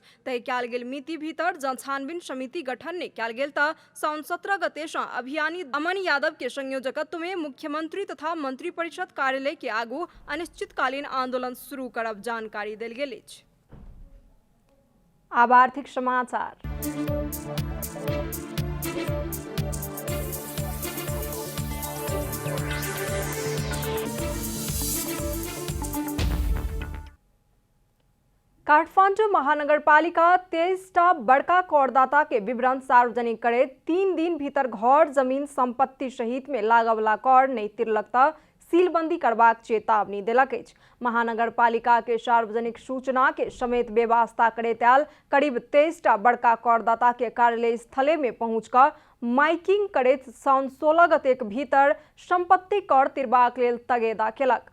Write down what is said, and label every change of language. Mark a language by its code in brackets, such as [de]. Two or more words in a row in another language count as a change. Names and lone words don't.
[mai] तय कयल गेल मिति भीतर जन छानबीन समिति गठन ने कयल गेल त साउन 17 गते सँ अभियानी अमन यादव के संयोजकत्व में मुख्यमंत्री तथा मंत्री परिषद कार्यालय के आगू अनिश्चितकालीन आंदोलन शुरू करब जानकारी देल गेल अछि। आब आर्थिक समाचार। काठमाडौँ महानगरपालिका 23टा बड़का करदाता के विवरण सार्वजनिक करे 3 दिन भीतर घर जमीन संपत्ति सहित में लागवला कर नहीं तिरलक त सीलबंदी करबाक चेतावनी देलक अछि। महानगरपालिका के सार्वजनिक सूचना के समेत व्यवस्था करैत आयल करीब 23टा बड़का करदाता के कार्यालय स्थले में पहुंच कर माइकिंग करैत साउन 16 गते के भीतर संपत्ति कर तिरबाक लेल तगेदा केलक।